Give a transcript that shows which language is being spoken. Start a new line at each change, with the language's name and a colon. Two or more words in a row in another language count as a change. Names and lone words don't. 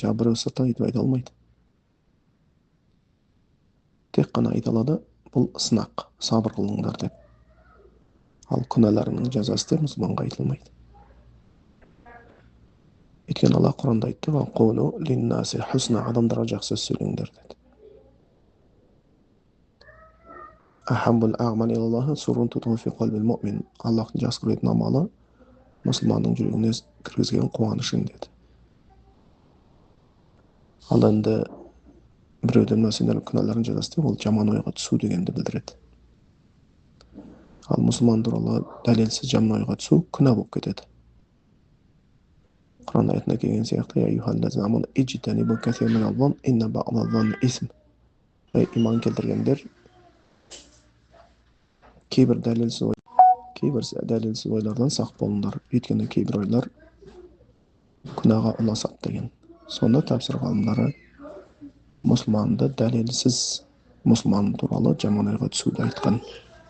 Kazakh: Жаңа біреу сырттан өйтіп айта алмайды. Тек қана айта алады, бұл сынақ, сабыр қылыңдар деп. Ал күнәларының жазасы деп мұсылманға айтылмайды. Өйткені Алла Құранда айтты,
Arabic: «وقولوا للناس حسنا»,
Kazakh: адамдарға жақсы сөз сөйлеңдер деді.
Arabic: أحب الأعمال إلى الله سرور في قلب المؤمن.
Kazakh: Аллахтың жақсы көретін амалы мұсылманның жүрегіне кіргізген қуанышың деді. Ал енді біреудің сендердің күнәларың жазасы деп, ол жаман ойға түсу дегенді білдіреді. Ал мұсылман туралы дәлелсіз жаман ойға түсу күнә болып кетеді. Құран аятында келген сияқты,
Arabic: «يا أيها الذين آمنوا اجتنبوا كثيرا من الظن إن بعض الظن إثم».
Kazakh: Иман келтіргендер, кейбір дәлелсіз ойлардан сақ болыңдар, өйткені кейбір ойлар күнәға ұласады деген. Сонда тәпсір ғалымдары мұсылманды дәлелсіз мұсылман туралы жаман ойға түсуді айтқан.